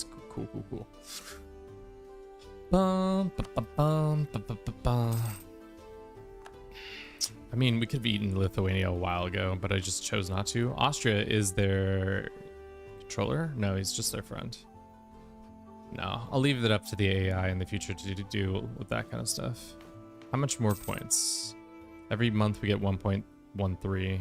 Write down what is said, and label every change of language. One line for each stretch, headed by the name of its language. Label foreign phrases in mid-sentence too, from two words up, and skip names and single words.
English: Cool. Bum, ba, ba, bum, ba, ba, ba, ba. I mean, we could have eaten Lithuania a while ago, but I just chose not to. Austria is their controller? No, he's just their friend. No, I'll leave it up to the AI in the future to do with that kind of stuff. How much more points? Every month we get 1.13.